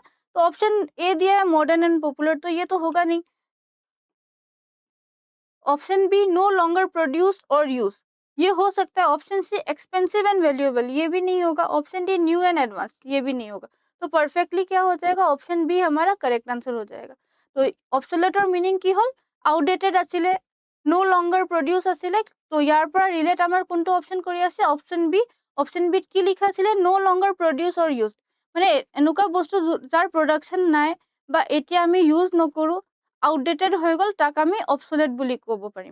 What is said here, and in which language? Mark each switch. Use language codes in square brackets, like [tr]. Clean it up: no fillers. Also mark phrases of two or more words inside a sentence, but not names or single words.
[hi] तो [en] option A [hi] दिया है [en] modern and popular, [hi] तो ये तो होगा नहीं। [en] option B no longer produced [hi] और यूज, ये हो सकता है। [en] option C expensive and valuable, [hi] ये भी नहीं होगा। [en] option D new and advance, [hi] ये भी नहीं होगा। तो परफेक्टली क्या हो जाएगा, [en] option B [hi] हमारा [en] correct answer [hi] हो जाएगा। [as] तो [en] obsolete meaning [as] কি হল, আউটডেটেড আছিলে, [en] no longer produce [as] আছিলে। তো ইয়াৰ পৰা ৰিলেট আমাৰ কোনটো অপশন কৰি আছে, [en] option B. option B [as] কি লিখা আছিলে, [en] no longer produce or use, [as] মানে এনেকুৱা বস্তু যাৰ প্ৰডাকশন নাই বা এতিয়া আমি ইউজ নকৰো, আউটডেটেড হৈ গ'ল, তাক আমি অবসলেট বুলি ক'ব পাৰিম।